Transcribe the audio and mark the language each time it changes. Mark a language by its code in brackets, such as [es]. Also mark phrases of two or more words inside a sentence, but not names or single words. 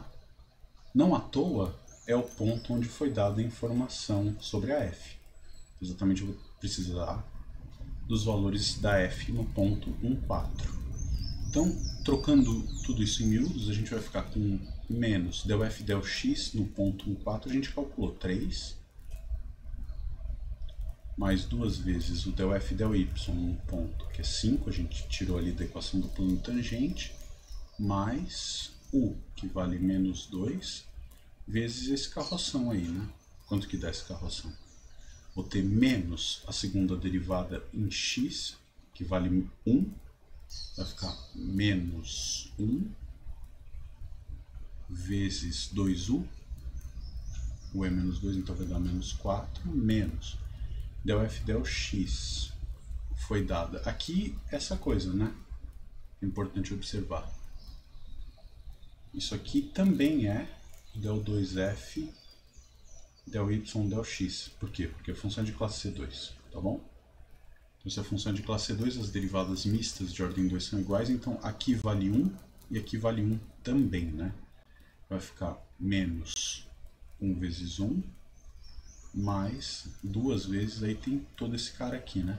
[pt] Não à toa é o ponto onde foi dada a informação sobre a F. Exatamente, eu vou precisar dos valores da F no ponto 1, 4. Então, trocando tudo isso em miúdos, a gente vai ficar com menos del F del X no ponto 1, 4, a gente calculou 3, mais 2 vezes o del F del Y num ponto, que é 5, a gente tirou ali da equação do plano tangente, mais U, que vale menos 2, vezes esse carroção aí, né? Quanto que dá esse carroção? Vou ter menos a segunda derivada em x, que vale 1, vai ficar menos 1 vezes 2u, u é menos 2, então vai dar menos 4, menos del F del X foi dada. Aqui, essa coisa, né? É importante observar. Isso aqui também é del 2F del Y del X. Por quê? Porque é função de classe C2, tá bom? Então, se é função de classe C2, as derivadas mistas de ordem 2 são iguais, então aqui vale 1 e aqui vale 1 também, né? Vai ficar menos 1 vezes 1, mais 2 vezes, aí tem todo esse cara aqui, né?